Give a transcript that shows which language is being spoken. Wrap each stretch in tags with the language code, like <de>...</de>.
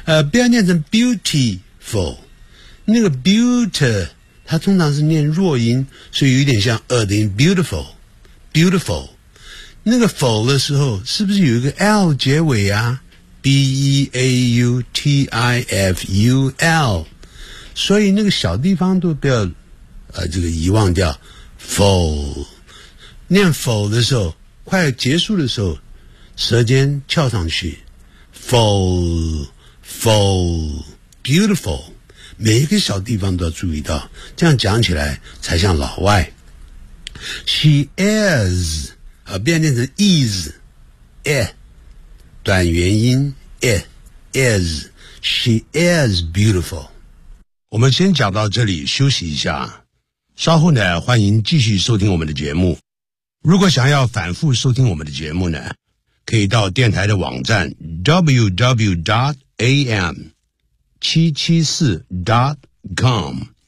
<zh>不要念成 beautiful， 那个 beautiful 它通常是念弱音，所以有点像二的音 beautifulBeautiful， 那个 ful 的时候是不是有一个 l 结尾啊 ？beautiful， 所以那个小地方都不要这个遗忘掉 ful。念 ful 的时候，快要结束的时候，舌尖翘上去 ，ful，ful，beautiful， 每一个小地方都要注意到，这样讲起来才像老外。</zh> <en>She is</en> <zh>变成 is， 短元音 is，</zh> <en>She is beautiful。</en> <zh>我们先讲到这里，休息一下，稍后呢欢迎继续收听我们的节目。如果想要反复收听我们的节目呢，可以到电台的网站 www.am774.com。</zh>